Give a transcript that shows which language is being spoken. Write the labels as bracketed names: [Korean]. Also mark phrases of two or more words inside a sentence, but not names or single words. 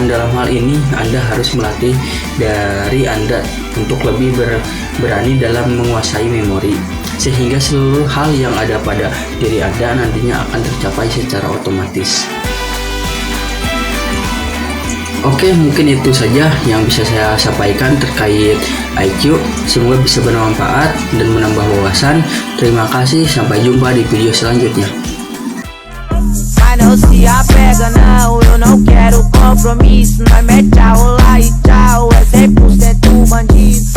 [Indonesian] Dalam hal ini Anda harus melatih dari Anda untuk lebih berani dalam menguasai memori, sehingga seluruh hal yang ada pada diri Anda nantinya akan tercapai secara otomatis. Oke, mungkin itu saja yang bisa saya sampaikan terkait IQ. Semoga bisa bermanfaat dan menambah wawasan. Terima kasih, sampai jumpa di video selanjutnya. [Portuguese] Mas não se apega não, eu não quero compromisso. Nós mete a rolar e tchau, é 100% bandido.